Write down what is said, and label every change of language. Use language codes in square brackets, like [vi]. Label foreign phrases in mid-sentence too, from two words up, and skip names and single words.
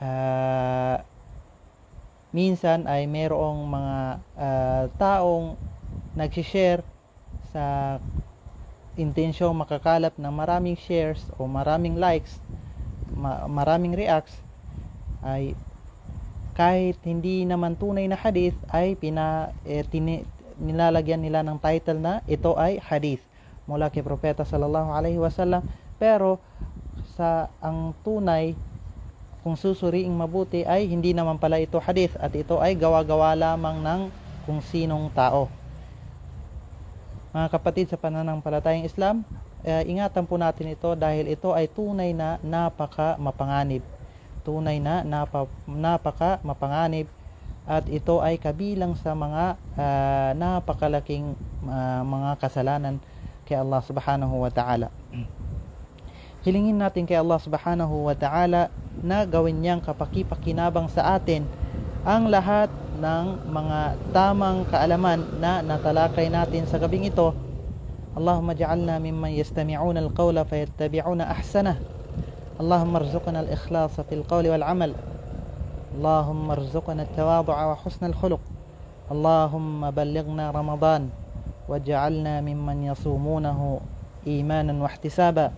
[tl] minsan ay mayroong mga taong nag-share sa intensyong makakalap ng maraming shares o maraming likes, maraming reacts, ay kahit hindi naman tunay na hadith ay nilalagyan nila ng title na ito ay hadith mula kay Propeta [ar] صلى الله عليه وسلم, [tl] pero ang tunay, kung susuriing mabuti, ay hindi naman pala ito hadith, at ito ay gawa-gawa lamang ng kung sinong tao. Mga kapatid sa pananampalatayang Islam, ingatan po natin ito, dahil ito ay tunay na napaka mapanganib at ito ay kabilang sa mga napakalaking mga kasalanan kay Allah [ar] سبحانه وتعالى. [tl] Hilingin natin kay Allah [ar] سبحانه وتعالى [tl] na gawin niyang kapaki-pakinabang sa atin ang lahat ng mga tamang kaalaman na natalakay natin sa gabing ito. [ar] اللهم اجعلنا ممن يستمعون القول فيتبعون أحسنه. اللهم ارزقنا الإخلاص في القول والعمل. اللهم ارزقنا التواضع وحسن الخلق. اللهم بلغنا رمضان واجعلنا ممن يصومونه إيمانا واحتسابا.